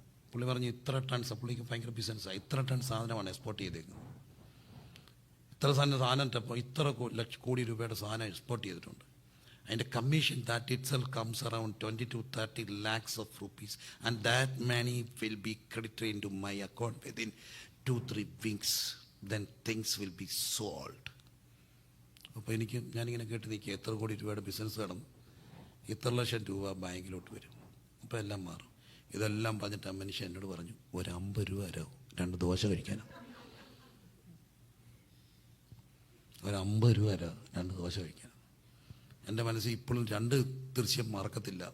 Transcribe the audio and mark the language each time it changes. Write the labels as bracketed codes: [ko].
[ml] പുള്ളി പറഞ്ഞു, ഇത്ര ടൺസ്, പുള്ളിക്ക് ഭയങ്കര ബിസിനസ്സാണ്, ഇത്ര ടൺ സാധനമാണ് എക്സ്പോർട്ട് ചെയ്തേക്കുന്നത്. ഇത്ര സാധനം ഇത്ര കോടി രൂപയുടെ സാധനം എക്സ്പോർട്ട് ചെയ്തിട്ടുണ്ട്. അതിൻ്റെ commission [en] That itself comes around 20 to 30 lakhs of rupees and that money will be credited into my account within 2-3 weeks. Then things will be solved. [ml] അപ്പോൾ ഞാനിങ്ങനെ കേട്ട് നിൽക്കുക, എത്ര കോടി രൂപയുടെ ബിസിനസ് നടന്നു, ഇത്ര ലക്ഷം രൂപ ബാങ്കിലോട്ട് വരും, അപ്പോൾ എല്ലാം മാറും. ഇതെല്ലാം പറഞ്ഞിട്ട് ആ മനുഷ്യൻ എന്നോട് പറഞ്ഞു, ഒരു 50 രൂപ തരാമോ 2 ദോശ കഴിക്കാനോ? ഒരു 50 രൂപ തരാം 2 ദോശ കഴിക്കാനോ? എൻ്റെ മനസ്സിൽ ഇപ്പോഴും 2 ദൃശ്യം മറക്കത്തില്ല.